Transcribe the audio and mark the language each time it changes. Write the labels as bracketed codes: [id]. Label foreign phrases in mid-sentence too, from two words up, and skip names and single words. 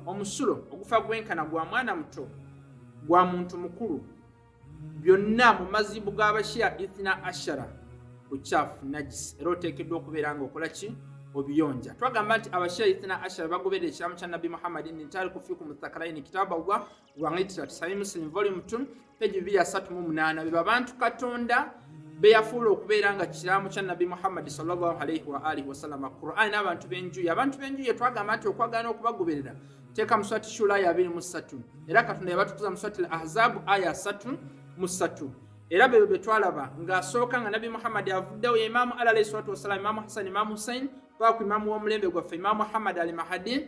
[lg] Omusulo ogufa gwenkana gwa mwana muto gwa muntu mukulu byonna mu mazibu g'abashia [ar] اثنا عشر [lg] bukyafu najisi era oteekeddwa okubeera nga okola ki obiyonja. Twagamba nti abashia [ar] اثنا عشر [lg] bagoberera ekiramu kya Nabi Muhammadin [ar] تارك فيكم الثقلين كتاب الله وعترتي [lg] Sahih Muslim [en] volume 2 page 238 [lg] be babantu Katonda be yafuula okubeera nga kiramu kya Nabi Muhammad [ar] صلى الله عليه وآله وسلم. [lg] Qur'an abantu benjuye twagamba nti okwagana okubagoberera teeka mu Surati Shura ya 23 era Katonda yabatukuza mu Surati Al-Ahzab aya 3 era bebe twalaba ng'asooka nga Nabi Muhammad avuddewo ya Imamu [ar] عليه الصلاة والسلام, [lg] Imamu Hassan, Imamu Hussein paka Imamu w'omulembe gwaffe Imamu Muhammad al-Mahdi.